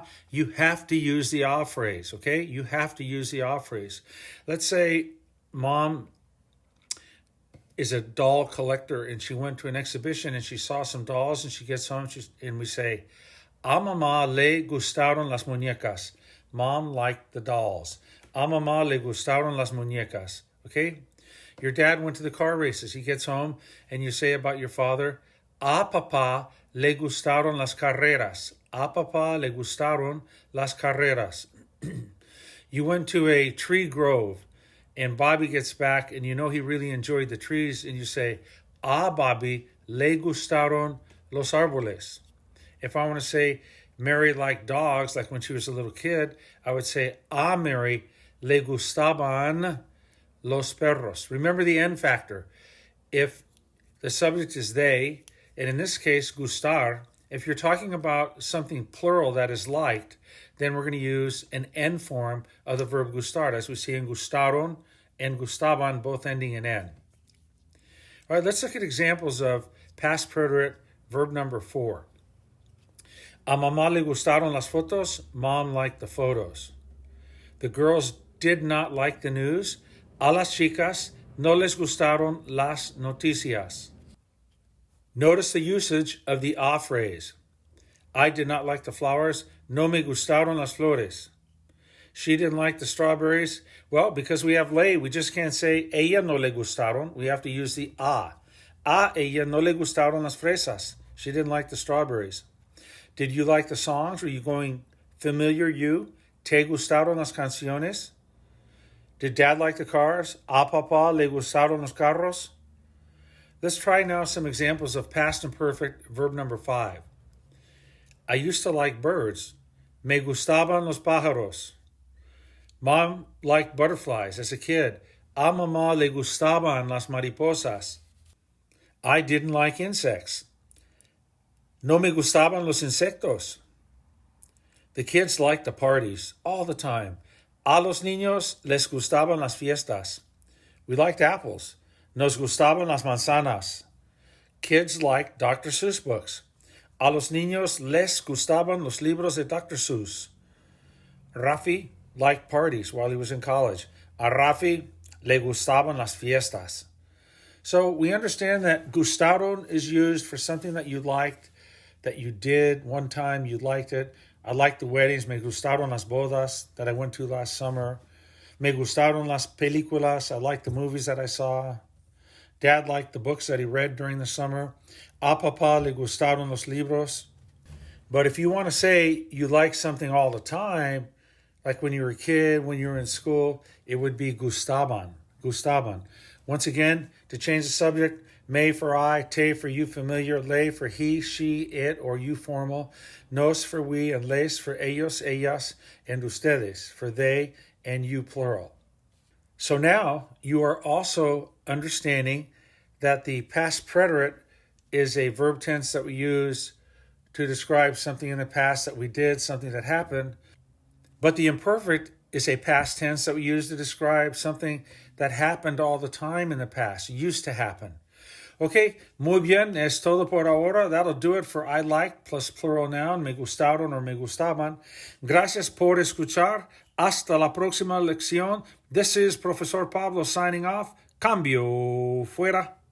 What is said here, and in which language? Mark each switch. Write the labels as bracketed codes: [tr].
[en] You have to use the ah phrase, okay? You have to use the ah phrase. Let's say mom is a doll collector and she went to an exhibition and she saw some dolls and she gets home and we say, [es] a mamá le gustaron las muñecas. [en] Mom liked the dolls. [es] A mamá le gustaron las muñecas. [en] Okay? Your dad went to the car races. He gets home and you say about your father, [es] a papá le gustaron las carreras. A papá le gustaron las carreras. [en] You went to a tree grove and Bobby gets back and you know he really enjoyed the trees and you say, [es] a Bobby le gustaron los árboles. [en] If I want to say Mary liked dogs, like when she was a little kid, I would say, [es] a Mary le gustaban los perros. [en] Remember the N factor. If the subject is they, and in this case, gustar, if you're talking about something plural that is liked, then we're going to use an N form of the verb gustar, as we see in gustaron and gustaban, both ending in N. All right, let's look at examples of past preterite verb number 4. [es] A mamá le gustaron las fotos. [en] Mom liked the photos. The girls did not like the news. [es] A las chicas no les gustaron las noticias. [en] Notice the usage of the a phrase. I did not like the flowers. [es] No me gustaron las flores. [en] She didn't like the strawberries. Well, because we have le, we just can't say [es] ella no le gustaron. [en] We have to use the a. [es] A ella no le gustaron las fresas. [en] She didn't like the strawberries. Did you like the songs? Were you going familiar you? [es] ¿Te gustaron las canciones? [en] Did Dad like the cars? [es] ¿A papá le gustaron los carros? [en] Let's try now some examples of past imperfect verb number 5. I used to like birds. [es] Me gustaban los pájaros. [en] Mom liked butterflies as a kid. [es] A mamá le gustaban las mariposas. [en] I didn't like insects. [es] No me gustaban los insectos. [en] The kids liked the parties all the time. [es] A los niños les gustaban las fiestas. [en] We liked apples. [es] Nos gustaban las manzanas. [en] Kids liked Dr. Seuss books. [es] A los niños les gustaban los libros de Dr. Seuss. [en] Rafi liked parties while he was in college. [es] A Rafi le gustaban las fiestas. [en] So we understand that gustaron is used for something that you liked, that you did one time, you liked it. I liked the weddings. [es] Me gustaron las bodas [en] that I went to last summer. [es] Me gustaron las películas. [en] I liked the movies that I saw. Dad liked the books that he read during the summer. [es] A papá le gustaron los libros. [en] But if you want to say you like something all the time, like when you were a kid, when you were in school, it would be gustaban. Gustaban. Once again, to change the subject, me for I, te for you familiar, le for he, she, it, or you formal, nos for we, and les for ellos, ellas, and ustedes for they and you plural. So now you are also understanding that the past preterite is a verb tense that we use to describe something in the past that we did, something that happened. But the imperfect is a past tense that we use to describe something that happened all the time in the past, used to happen. [es] Okay, muy bien, es todo por ahora. [en] That'll do it for I like plus plural noun, me gustaron or me gustaban. [es] Gracias por escuchar. Hasta la próxima lección. [en] This is Profesor Pablo signing off. [es] Cambio fuera.